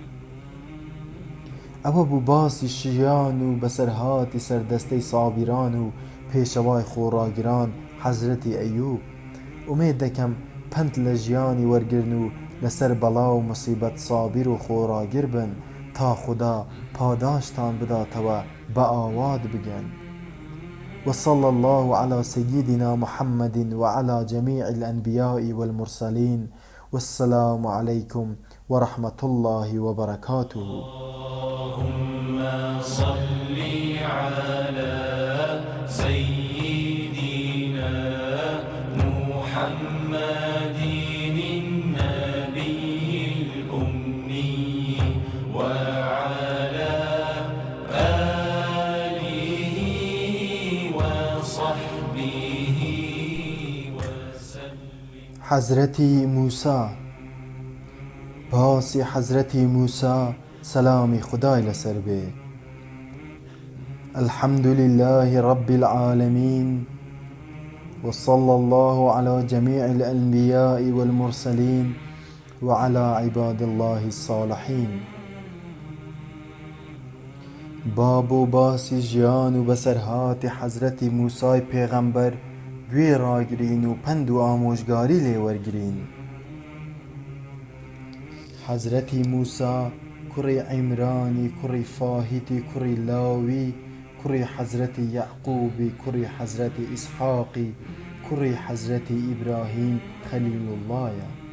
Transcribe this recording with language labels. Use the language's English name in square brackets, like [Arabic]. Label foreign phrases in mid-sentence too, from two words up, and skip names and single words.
[Central Kurdish] ئەوە بوو باسی ژیان و بەسەرهاتی سەردەستەی سابیران و پێشەوای خۆڕاگران حەزرەتی ئەیوب. ئومێد دەکەم پند لە ژیانی وەرگرن و لەسەر بەڵا و موسیبەت سابیر و خۆڕاگر بن تا خودا پاداشتان بداتەوە بە ئاوات بگەن. [Arabic] وصلى الله على سيدنا محمد وعلى جميع الأنبياء والمرسلين والسلام عليكم ورحمة الله وبركاته. اللهم صل على سيدنا محمد النبي الأمي وعلى آله وصحبه وسلم. [Central Kurdish] حەزرەتی موسا. باسی حەزرەتی موسا سلامی خدای لەسەر بێ. [Arabic] الحمد لله رب العالمين وصلى الله على جميع الأنبياء والمرسلين وعلى عباد الله الصالحين. [Central Kurdish] باب و باسی ژیان و بەسەرهاتی حەزرەتی موسای پێغەمبەر گوێ ڕاگرین و پند و ئامۆژگاری لێوەرگرین. حەزرەتی موسا کوڕی عیمرانی کوڕی فاهیتی کوڕی لاوی کوڕی حەزرەتی یەعقوبی کوڕی حەزرەتی ئیسحاقی کوڕی حەزرەتی ئیبراهیم خەلیل اللهە.